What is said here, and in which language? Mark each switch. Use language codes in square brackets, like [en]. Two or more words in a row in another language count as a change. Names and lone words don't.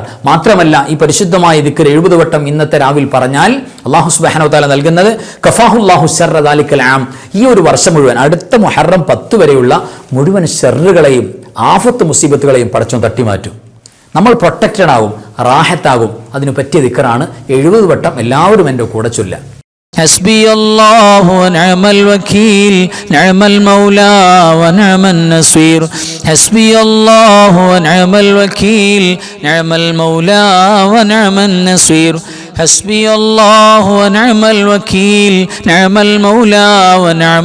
[ml] മാത്രമല്ല ഈ പരിശുദ്ധമായ ദിക്ർ 70 വട്ടം ഇന്നത്തെ രാവിൽ പറഞ്ഞാൽ [ar] الله سبحانه وتعالى [ml] നൽകുന്നത് [ar] كفاه الله شر ذلك العام, [ml] ഈ ഒരു വർഷം മുഴുവൻ അടുത്ത മുഹറം 10 വരെയുള്ള മുഴുവൻ ഷർറുകളെയും ആഫത്ത് മുസീബത്തുകളെയും പടച്ചോൻ തട്ടിമാറ്റും. നമ്മൾ പ്രൊട്ടക്റ്റഡ് ആവും, റാഹത്താകും. അതിന് പറ്റിയ ദിക്റാണ് 70 വട്ടം എല്ലാവരും എൻ്റെ കൂടെ ചൊല്ലുക. [ar] حسبي الله ونعم الوكيل نعم المولى ونعم النصير حسبي الله ونعم الوكيل نعم المولى ونعم النصير حسبي الله ونعم الوكيل نعم المولى ونعم